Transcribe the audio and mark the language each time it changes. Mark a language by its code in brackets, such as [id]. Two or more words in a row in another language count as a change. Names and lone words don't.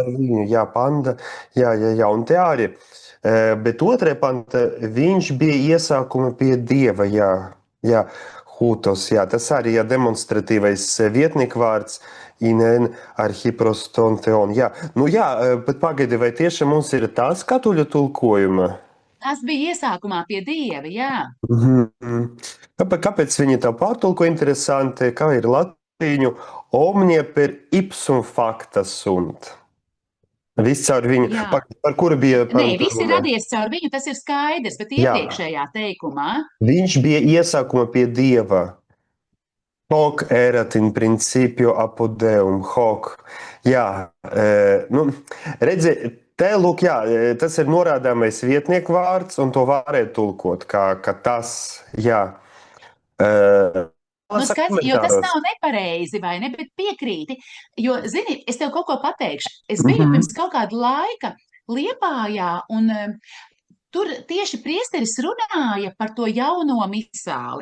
[lv] ar viņu, jā, panda, jā, un te arī. Bet otrē panta, viņš bija iesākuma pie dieva, jā, hūtos, jā, tas arī, jā, demonstratīvais vietnieku vārds, [el] ἦν ἐν ἀρχῇ πρὸς τὸν θεόν, [lv] jā. Nu jā, bet pagaidi, vai tieši mums ir tās katoļu tulkojuma? Tas bija iesākumā pie dieva, jā. Kāpēc viņi tā pārtulko interesanti, kā ir latīņu [la] omnia per ipsum facta sunt? [lv] Viss caur viņu, Jā. par kuru bija Nē, viss ir runa? radies caur viņu, tas ir skaidrs, bet Jā. iepriekšējā teikumā Viņš bija iesākuma pie dieva. [la] Hoc erat in principio apud deum, hoc. [lv] Jā, nu, redzi, te lūk, jā, tas ir norādāmais vietnieku vārds, un to varētu tulkot, ka tas, jā. Nu, skats, jo tas nav nepareizi, vai ne, bet piekrīti. Jo, zini, es tev kaut ko pateikšu. Es biju pirms kaut kāda laika Liepājā, un tur tieši priesteris runāja par to jauno misāli.